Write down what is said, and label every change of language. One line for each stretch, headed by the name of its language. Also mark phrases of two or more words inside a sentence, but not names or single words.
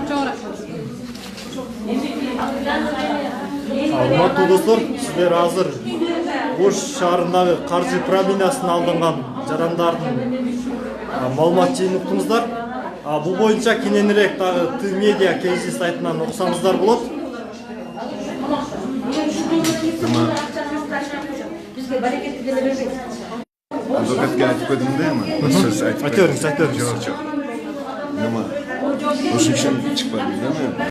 Kyrgyz: Урматтуу достор, сиздер азыр Ош шаарындагы каржы пирамидасына алынган жарандардын маалымат жыйынтыңыздар. Бул боюнча кененирээк дагы Т-медиа KG сайтынан окусаңыздар болот.
Uzbek: Advokatga aytib qo'ydim deymi? Siz aytib Aytavering. Yo'q. Nima? O'sha ishim chiqmadi,